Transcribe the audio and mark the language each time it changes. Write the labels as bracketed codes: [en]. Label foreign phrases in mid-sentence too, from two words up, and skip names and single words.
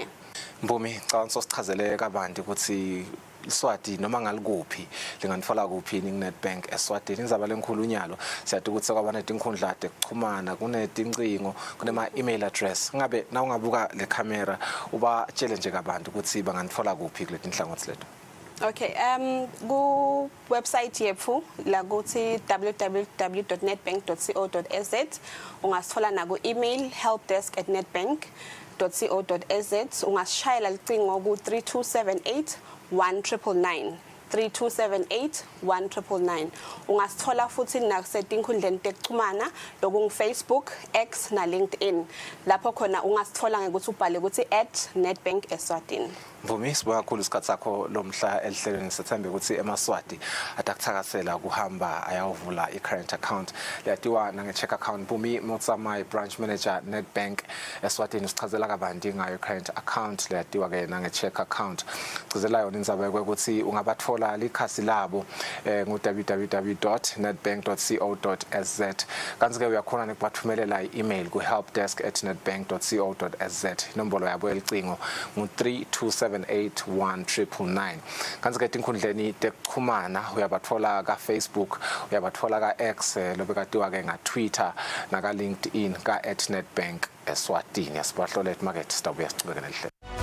[ss] Mbumi cha sosichazele kabanti ukuthi Iswati noma ngalikuphi linganitfola kuphi Nedbank Eswatini ngizaba lenkhulunyalo siyade ukuthi kwabana inkundla ekuxhumana kunetincingo kunema email address ngabe na ungabuka le camera uba tshele nje kabantu ukuthi banganitfola kuphi kule tinhlangothi lethu. Okay, ku website yethu la kuthi www.nedbank.co.za ungasithola na ku email helpdesk@nedbank.co.za ungasishayela licingo ku 3278 1999 3278 1999 ungasithola futhi nasetinkhundleni tekuxhumana loku Facebook, X na LinkedIn lapho khona ungasithola ngekuthi ubhale ukuthi @Nedbank Eswatini. Mbumi sibuka kakhulu isikhathi sakho lomhla elihlelweni sethembe ukuthi eMaswati atakuthakasela kuhamba ayawuvula i- [en] current account [ss] leyatiwa nange- [en] check account. [ss] Mbumi Motsamayi [en] branch manager [ss] Nedbank Eswatini sichazela kabanti ngayo i- [en] current account [ss] leyatiwa ke nange- [en] check account [ss] chazela yona indzaba ukuthi ungabathola likhasi labo www.nedbank.co.za kanti ke uyakhona nekubathumelela i-email ku helpdesk@nedbank.co.za inombolo yabo elicingo ngu-3278 kanti ke tinkhundleni tekuxhumana uyabathola ka Facebook uyabathola ka X lobekatiwa ke nga Twitter na ka LinkedIn ka @Nedbank Eswatini asibahlole market sitabuya sicubeke nelihle.